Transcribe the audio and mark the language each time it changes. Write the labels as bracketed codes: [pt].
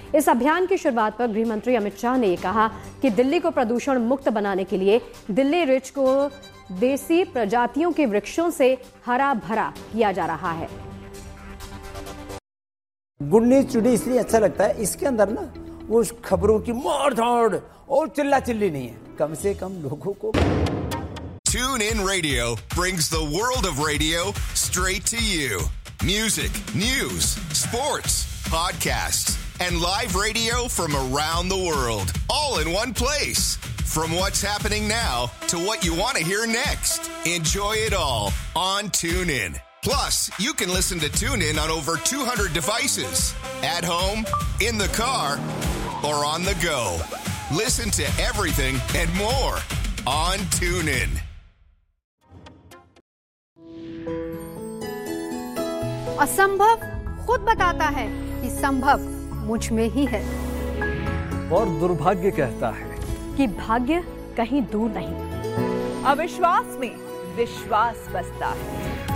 [hi] इस अभियान की शुरुआत पर गृह मंत्री अमित शाह ने यह कहा कि दिल्ली को प्रदूषण मुक्त बनाने के लिए दिल्ली रिच को देसी प्रजातियों के वृक्षों से हरा भरा किया जा रहा है। गुड न्यूज टुडे इसलिए अच्छा लगता है, इसके अंदर ना उस खबरों की मार धाड़ और चिल्ला चिल्ली नहीं है, कम से कम लोगों को। [en] TuneIn Radio brings the world of radio straight to you. Music, news, sports, podcasts, and live radio from around the world. All in one place. From what's happening now to what you want to hear next. Enjoy it all on TuneIn. Plus, you can listen to TuneIn on over 200 devices. At home, in the car, or on the go. Listen to everything and more on TuneIn. [hi] असंभव खुद बताता है कि संभव मुझ में ही है, और दुर्भाग्य कहता है कि भाग्य कहीं दूर नहीं। अविश्वास में विश्वास बसता है,